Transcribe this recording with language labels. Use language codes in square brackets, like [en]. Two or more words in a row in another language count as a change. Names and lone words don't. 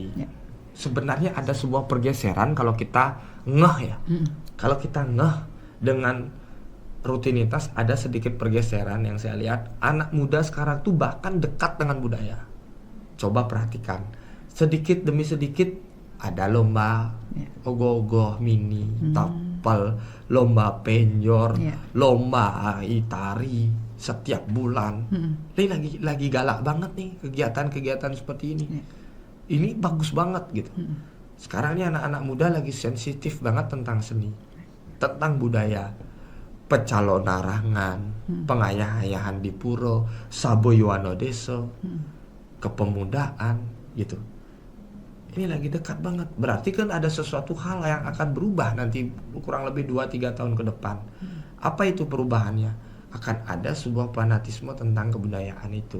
[id] Sebenarnya ada sebuah pergeseran kalau kita ngeh ya. Kalau kita ngeh dengan rutinitas, ada sedikit pergeseran yang saya lihat. Anak muda sekarang tuh bahkan dekat dengan budaya. Coba perhatikan, sedikit demi sedikit ada lomba ogoh-ogoh mini, tapel, lomba penjor, lomba tari setiap bulan. Ini lagi galak banget nih kegiatan-kegiatan seperti ini. Ini bagus banget gitu. Sekarang ini anak-anak muda lagi sensitif banget tentang seni, tentang budaya. Pecalonarangan, pengayah-ayahan di puro, saboyoano deso, kepemudaan gitu. Ini lagi dekat banget. Berarti kan ada sesuatu hal yang akan berubah nanti kurang lebih 2-3 tahun ke depan. Apa itu perubahannya? Akan ada sebuah fanatisme tentang kebudayaan itu.